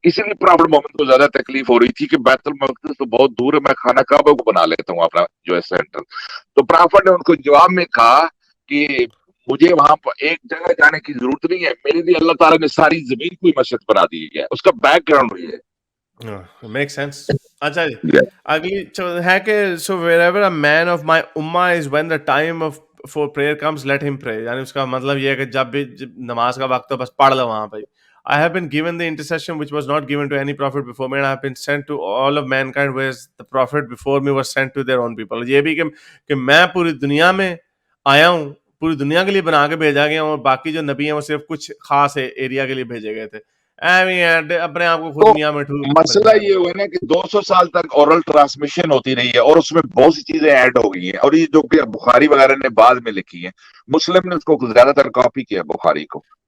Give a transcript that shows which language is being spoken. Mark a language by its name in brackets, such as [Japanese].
[Urdu] اسی لیے پراوڑ محمد کو زیادہ تکلیف ہو رہی تھی کہ بیت المقدس تو بہت دور ہے، میں خانہ کعبہ کو بنا لیتا ہوں اپنا جو ہے سینٹر. تو پراوڑ نے ان کو جواب میں کہا کہ مجھے وہاں پر ایک جگہ جانے کی ضرورت نہیں ہے، میرے لیے اللہ تعالیٰ نے ساری زمین کو مسجد بنا دی ہے. اس کا بیک گراؤنڈ بھی ہے. [English] Make sense. [Urdu] اچھا جی اگلی ہے کہ [English] so wherever a man of my ummah is when the time of for prayer comes let him pray. [Urdu] یعنی اس کا مطلب یہ ہے کہ جب بھی نماز کا وقت ہو بس پڑھ لو وہاں پہ. [English] I have been given the intercession which was not given to any prophet before me, and I have been sent to all of mankind whereas the prophet before me was sent to their own people. [Urdu] یہ بھی کہ میں پوری دنیا میں آیا ہوں، پوری دنیا کے لیے بنا کے بھیجا گیا ہوں، اور باقی جو نبی ہیں وہ صرف کچھ خاص ایریا کے لیے بھیجے گئے تھے. اپنے آپ کو خود دنیا میں مسئلہ یہ ہوا نا کہ 200 سال تک اورل ٹرانسمیشن ہوتی رہی ہے اور اس میں بہت سی چیزیں ایڈ ہو گئی ہیں، اور یہ جو کہ بخاری وغیرہ نے بعد میں لکھی ہیں، مسلم نے اس کو زیادہ تر کاپی کیا بخاری کو.